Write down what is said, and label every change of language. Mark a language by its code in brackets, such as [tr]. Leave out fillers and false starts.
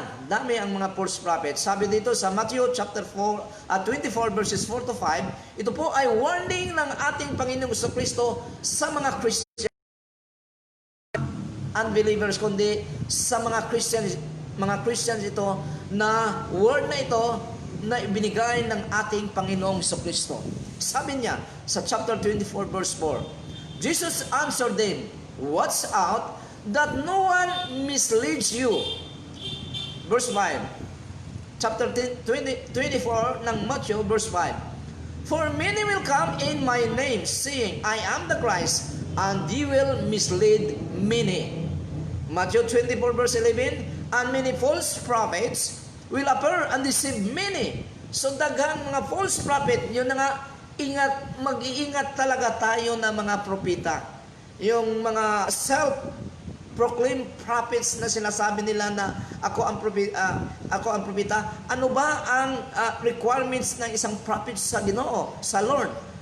[tl] Dami ang mga false prophet. Sabi dito sa Matthew chapter 24 verses 4 to 5, ito po ay warning ng ating Panginoong Jesucristo sa mga Christian unbelievers, kundi sa mga Christians ito na word na ito na ibinigay ng ating Panginoong Jesucristo. Sabi niya sa [en] chapter 24 verse 4, Jesus answered them, "Watch out that no one misleads you." Verse 5. Chapter 24 ng Matthew, verse 5. "For many will come in my name, saying, I am the Christ, and they will mislead many." Matthew 24, verse 11. "And many false prophets will appear and deceive many." [tl] So daghang mga false prophet, yun na nga, mag-iingat talaga tayo na mga propeta. Yung mga [en] self-proclaimed prophets [tl] na sinasabi nila na ako ang propeta. Ano ba ang requirements ng isang prophet sa Ginoo, sa Lord?